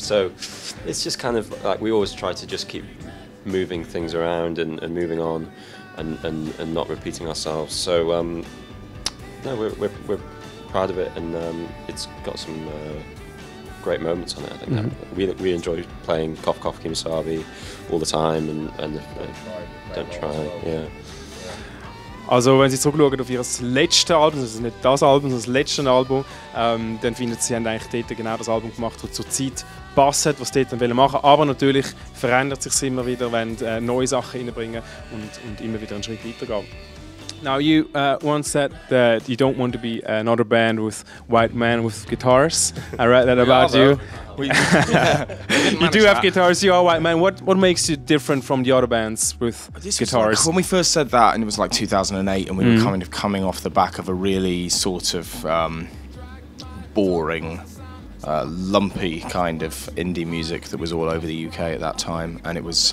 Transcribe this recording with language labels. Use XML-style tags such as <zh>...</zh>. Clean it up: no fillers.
<en>So it's just kind of like we always try to just keep moving things around and moving on and not repeating ourselves. So no, we're proud of it, and it's got some great moments on it. I think we enjoy playing Cough Cough Kimasabi all the time, and Don't Try, yeah.</en> <de>Also wenn Sie zurückschauen auf Ihr letztes Album, also nicht das Album, sondern das letzte Album, dann finden Sie, haben eigentlich dort genau das Album gemacht, das zur Zeit passt, was Sie dort machen wollen. Aber natürlich verändert sich immer wieder, wenn neue Sachen reinbringen und immer wieder einen Schritt weitergehen.</de> <en>Now you once said that you don't want to be another band with white men with guitars. I read that about you. You do have guitars, you are white man. What makes you different from the other bands with guitars? Like, when we first said that, and it was like 2008, and we were kind of coming off the back of a really sort of boring, lumpy kind of indie music that was all over the UK at that time, and it was.</en>